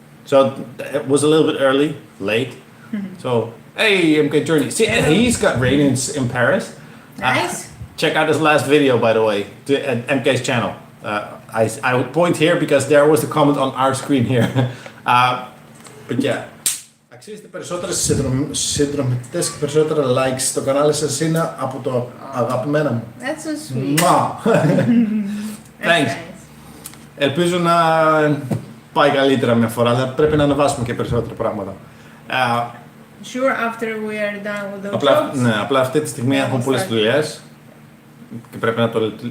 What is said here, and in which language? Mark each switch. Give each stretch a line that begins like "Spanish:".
English: So it was a little bit early, late. So, hey, MK Journey. See, he's got ratings in Paris. Nice. Check out his last video, by the way, at MK's channel. I would point here because there was the comment on our screen here. But yeah.
Greek: Αξίζετε περισσότερες συνδρομητές και περισσότερα likes στο κανάλι σας είναι από το αγαπημένο μου.
English: That's so sweet. Thanks.
Greek: Ελπίζω να πάει καλύτερα μια φορά, αλλά πρέπει να ανεβάσουμε και περισσότερα πράγματα.
English: Sure, after we are done with the jobs.
Greek: Ναι, απλά αυτή τη στιγμή έχουμε πολλές δουλειές και πρέπει να το...